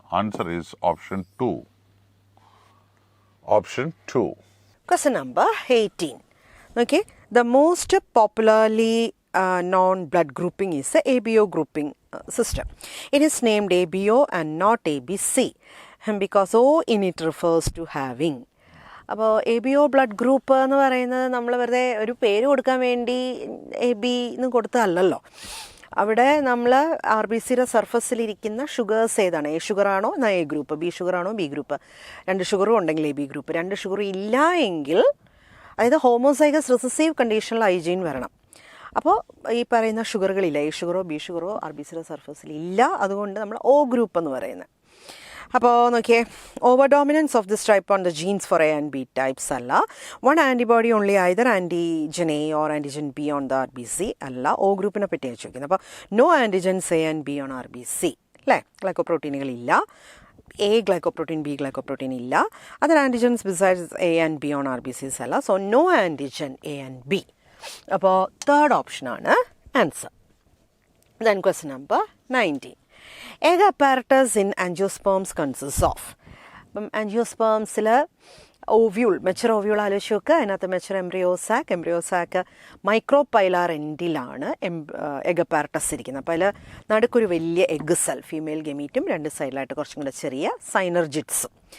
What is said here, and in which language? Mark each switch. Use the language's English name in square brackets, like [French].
[English] Answer is option 2. Option 2. Question number 18. Okay, the most popularly known blood grouping is the ABO grouping system. It is named ABO and not ABC because O in it refers to having. [Malayalam] അപ്പോൾ ABO blood group എന്ന് പറയുന്നത് നമ്മൾ വെറുതെ ഒരു പേര് കൊടുക്കാൻ വേണ്ടി AB എന്ന് കൊടുത്തതല്ലല്ലോ. അവിടെ നമ്മൾ RBCയുടെ സർഫസിലിരിക്കുന്ന ഷുഗേഴ്സ് ഏതാണ്? A ഷുഗറാണോ എന്നാൽ A group, B ഷുഗറാണോ B group, 2 ഷുഗറും ഉണ്ടെങ്കിൽ AB ഗ്രൂപ്പ്, 2 ഷുഗറും ഇല്ല എങ്കിൽ അതായത് ഹോമോസൈഗസ് റിസസീവ് കണ്ടീഷനിൽ IgN വരണം. അപ്പോൾ ഈ പറയുന്ന ഷുഗറുകളില്ല, A ഷുഗറോ B ഷുഗറോ RBCയുടെ സർഫസിൽ ഇല്ല, അതുകൊണ്ട് നമ്മൾ O ഗ്രൂപ്പ് എന്ന് പറയുന്നത്. [English] അപ്പോൾ നോക്കിയേ, over dominance of this type on the genes for A and B types അല്ല. 1 antibody only either antigen A or antigen B on the RBC അല്ല. [Malayalam] O ഗ്രൂപ്പിനെ പറ്റിയാണ് ചോദിക്കുന്നത്. അപ്പോൾ [English] no antigens A and B on RBC [Malayalam] അല്ലേ. ഗ്ലൈക്കോപ്രോട്ടീനുകളില്ല. A glycoprotein, B glycoprotein ഇല്ല. [English] Other antigens besides A and B on RBCs അല്ല. So no antigen A and B. [Malayalam] അപ്പോൾ third ഓപ്ഷനാണ് answer. [English] Then question number 19. Egg apparatus in angiosperms consists of. [Malayalam] അപ്പം ആൻജിയോസ്പേംസിൽ ovule, mature ovule ആലോചിച്ച് നോക്കുക. അതിനകത്ത് mature embryo sac micropylar എൻഡിലാണ് egg apparatus ഇരിക്കുന്നത്. അപ്പോൾ അതിൽ നടുക്കൊരു വലിയ എഗ് സെൽ, ഫീമെയിൽ ഗമീറ്റും 2 സൈഡിലായിട്ട് കുറച്ചും കൂടെ ചെറിയ സൈനർജിറ്റ്സും.